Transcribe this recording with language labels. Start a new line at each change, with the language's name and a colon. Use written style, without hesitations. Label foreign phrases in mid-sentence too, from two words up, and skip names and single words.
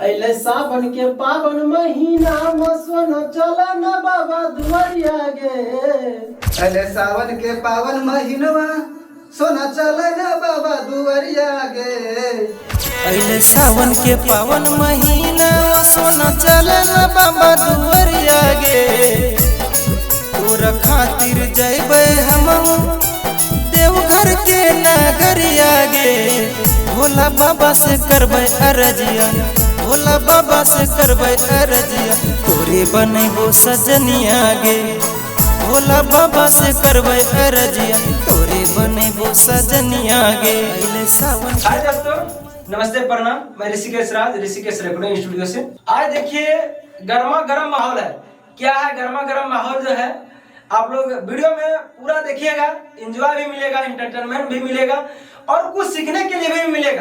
Angika: अइले सावन के पावन महीना मसवन चल न बाबा दुआरिया गे। अले सावन के पावन महीनवा सोना चले न बाबा दुआरिया गे। अइले सावन के पावन महीना सोना चले न बाबा दुआरिया गे। तोरा खातिर जइबै हम देवघर के नगरिया गे। भोला बाबा से करबै अरजिया, भोला बाबा से करबै अरजिया, तोरे बनैबो सजनिया गे। भोला बाबा से करबै अरजिया, तोरे बनैबो सजनिया गे। अइले सावन।
Hindi: हाय दोस्तों, नमस्ते प्रणाम। मैं ऋषिकेश राज, ऋषिकेश रिकॉर्डिंग स्टूडियो से। आज देखिए गर्मा गर्म माहौल है। क्या है गर्मा गर्म माहौल जो है, आप लोग वीडियो में पूरा देखिएगा, एंजॉय भी मिलेगा, एंटरटेनमेंट भी मिलेगा और कुछ सीखने के लिए भी मिलेगा।